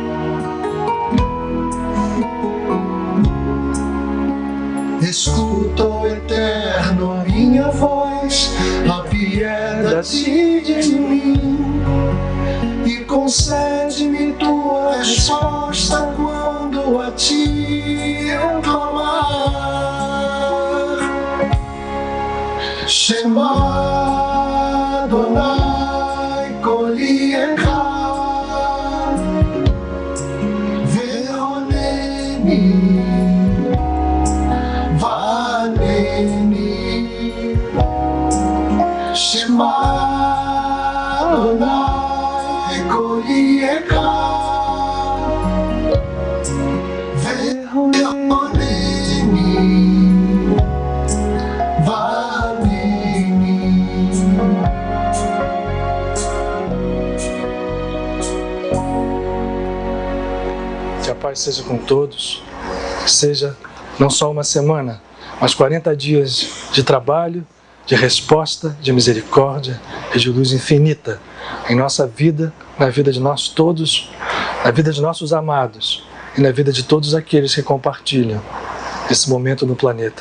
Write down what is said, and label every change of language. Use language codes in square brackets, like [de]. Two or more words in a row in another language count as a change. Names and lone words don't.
[pt] Escuta, ó Eterno, a minha voz, apieda-te de mim e concede-me tua resposta quando a ti eu clamar. [he] שמע אדוני קול אחד ועונני ועננו. שמע אדוני קול אחד ועונני ועננו. [pt] Que a paz seja com todos, que seja não só uma semana, mas 40 dias de trabalho, de resposta, de misericórdia e de luz infinita em nossa vida, na vida de nós todos, na vida de nossos amados e na vida de todos aqueles que compartilham esse momento no planeta.